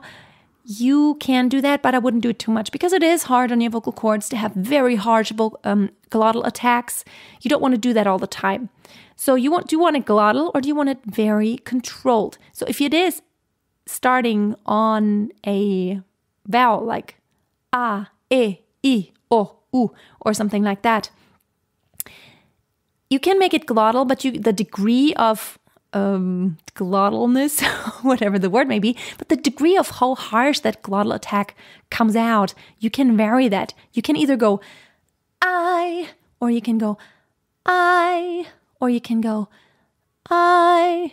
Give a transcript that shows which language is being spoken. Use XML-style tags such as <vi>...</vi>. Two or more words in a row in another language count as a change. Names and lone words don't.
<en>You can do that, but I wouldn't do it too much because it is hard on your vocal cords to have very harsh glottal attacks. You don't want to do that all the time. So do you want it glottal or do you want it very controlled? So if it is starting on a vowel like a, e, I, o, u, or something like that, you can make it glottal, but the degree of glottalness, whatever the word may be, but the degree of how harsh that glottal attack comes out, you can vary that. You can either go I, or you can go I, or you can go I.</en>